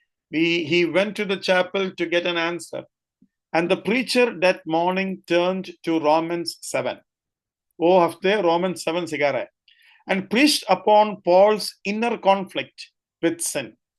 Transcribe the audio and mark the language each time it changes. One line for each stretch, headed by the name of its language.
English: He went to the chapel to get an answer. And the preacher that morning turned to Romans 7.
Hindi: वो हफ्ते Romans 7 सिखा रहा है.
English: And preached upon Paul's inner conflict with sin.